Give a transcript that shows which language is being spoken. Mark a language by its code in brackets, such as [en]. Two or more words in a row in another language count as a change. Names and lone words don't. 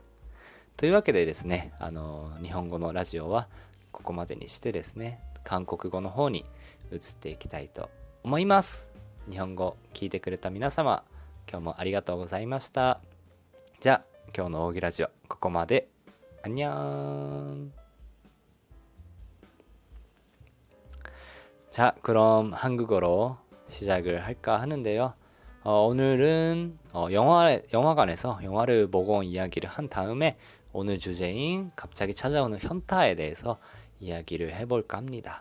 [ja] というわけでですね、日本語のラジオはここまでにしてですね、韓国語の方に移っていきたいと思います。日本語聞いてくれた皆様、今日もありがとうございました。じゃあ今日の오기ラジオここまで。あんにゃーん。 [ko] 자, 그럼 한국어로 시작을 할까 하는데요. 오늘은 영화관에서 영화를 보고 온 이야기를 한 다음에 오늘 주제인 갑자기 찾아오는 현타에 대해서 이야기를 해볼까 합니다.